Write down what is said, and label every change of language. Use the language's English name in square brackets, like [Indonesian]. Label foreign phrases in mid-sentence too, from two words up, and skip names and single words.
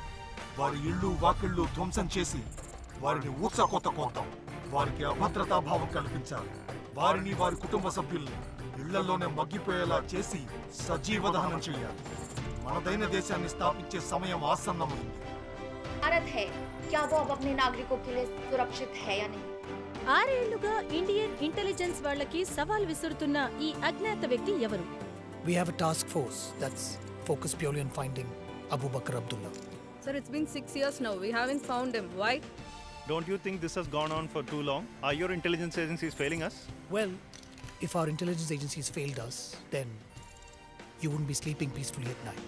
[Telugu] వారి ఇళ్ళు వాకిళ్ళు ధ్వంసం చేసి వారిని ఊచకోత కోద్దాం. వారికి అభద్రతా భావం కల్పించాలి. వారిని వారి కుటుంబ సభ్యుల్ని ఇళ్లలోనే మగ్గిపోయేలా చేసి సజీవ దహనం చేయాలి. మనదైన దేశాన్ని స్థాపించే సమయం ఆసన్నమైంది. [Hindi] भारत है क्या वो अब अपने नागरिकों के लिए सुरक्षित है या नहीं? [Telugu] 6 ఏళ్లుగా ఇండియన్ ఇంటెలిజెన్స్ వాళ్ళకి సవాల్ విసురుతున్న ఈ అజ్ఞాత వ్యక్తి ఎవరు? [English] We have a task force that's focused purely on finding Abu Bakr Abdullah. Sir, it's been 6 years now. We haven't found him. Why? Don't you think this has gone on for too long? Are your intelligence agencies failing us? Well, if our intelligence agencies failed us, then you wouldn't be sleeping peacefully at night.